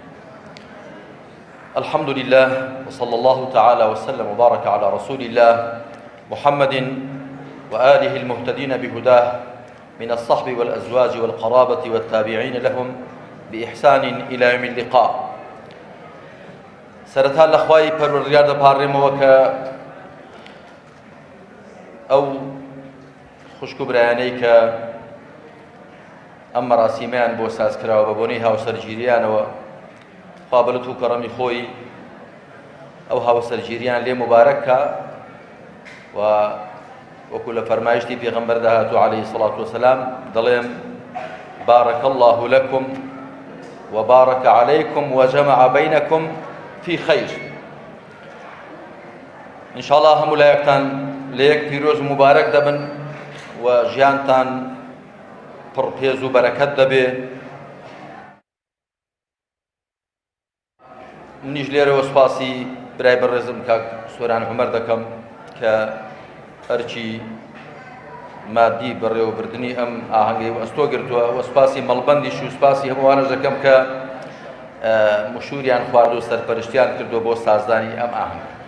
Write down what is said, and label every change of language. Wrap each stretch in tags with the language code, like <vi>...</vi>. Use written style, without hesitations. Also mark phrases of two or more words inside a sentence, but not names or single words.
<ar>الحمد لله وصلى الله تعالى وسلم وبارك على رسول الله محمد وآله المهتدين بهداه من الصحب والأزواج والقرابة والتابعين لهم بإحسان إلى يوم اللقاء. سرتها الأخوة</ar> <ckb>پروردگار دەپارڕێمەوە کە ئەو خوشک و برایانەی کە ئەم مەراسیمیان بۆ سازکراوە بە بۆنەی هاوسەرگیریانەوە خوا بەلەت و کەڕەمی خۆی ئەو هاوسەرگیریان لێ مبارەککە و وەکو لە فەرمایشتی پێغەمبەر داهاتوو</ckb> <ar>عەلەیهی سەڵات وسەلام</ar> <ckb>دەڵێم</ckb> <ar>بارك الله لكم وبارك عليكم وجمع بينكم في خير. إن شاء الله</ar> <ckb>هەموو لایەکتان لە یەک پیرۆز و مبارەک دەبن و ژیانتان پڕ پێز و بەرەکەت دەبێ. منیش لێرەوە سوپاسی برای بەڕێزم کاک سۆران عومەر دەکەم کە هەرچی مادی بەڕێوەبردننی ئەم ئاهەنگەی ئەستۆ گرتووە و سوپاسی مەڵبەندیش و سوپاسی هەمووانەش دەکەم کە مشوریان خوارد و سەرپەرشتیان کردووە بۆ سازدانی ئەم ئاهەنگ.</ckb>